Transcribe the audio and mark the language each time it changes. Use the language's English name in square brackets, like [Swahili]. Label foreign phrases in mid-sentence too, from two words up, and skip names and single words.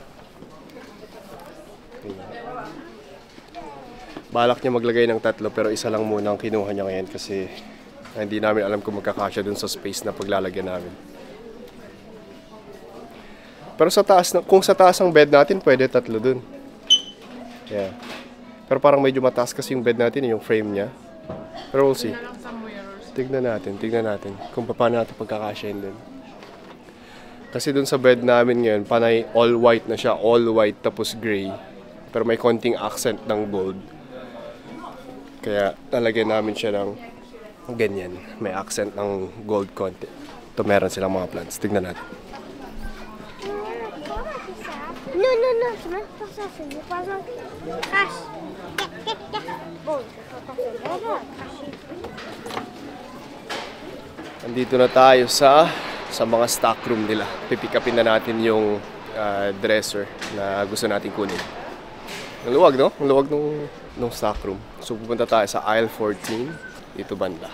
[Filipino] Balak niya maglagay ng 3 pero isa lang muna ang kinuha niya ngayon kasi hindi namin alam kung magkakasya dun sa space na paglalagyan namin. Pero sa taas, kung sa taas ang bed natin, pwede 3 dun. [English] Yeah. [Filipino] Pero parang medyo mataas kasi yung bed natin, yung frame niya. Pero [English] we'll see. [Filipino] Tignan natin kung paano natin pagkakasyahin din. Kasi dun sa bed namin ngayon, panay [English] all white [Filipino] na siya, [English] all white [Filipino] tapos gray. Pero may konting accent ng gold. Kaya talagyan namin siya ng ganyan, may accent ng gold konti. Ito meron silang mga plants, tignan natin. [French] No, je mets pas ça, c'est du poison. Crache. Bon, [Filipino] Andito na tayo sa mga [English] stock room [Filipino] nila. Pipick upin na natin yung dresser na gusto natin kunin. Ang luwag, no? Ang luwag nung [English] stock room. [Filipino] So pupunta tayo sa aisle 14, dito banda.